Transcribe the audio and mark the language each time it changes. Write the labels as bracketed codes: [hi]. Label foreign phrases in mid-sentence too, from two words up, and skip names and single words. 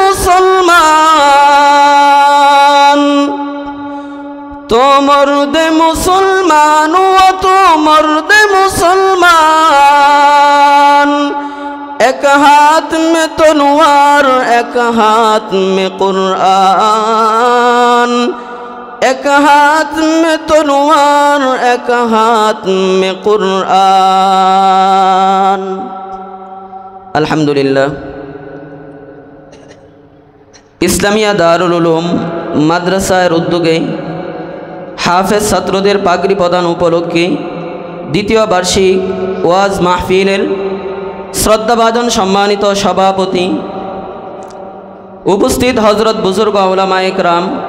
[ur] مسلمان تو مرد مسلمان و تو مرد مسلمان ایک ہاتھ میں تلوار ایک ہاتھ میں قرآن ایک ہاتھ میں تلوار ایک ہاتھ میں [bn] قرآن আলহামদুলিল্লাহ ইসলামিয়া দারুল উলুম মাদ্রাসার উদ্যোগে হাফেজ ছাত্রদের পাগড়ি প্রদান উপলক্ষে দ্বিতীয় বার্ষিক ওয়াজ মাহফিলের শ্রদ্ধাভাজন সম্মানিত সভাপতি উপস্থিত হযরত বুজুর্গ উলামায়ে কেরাম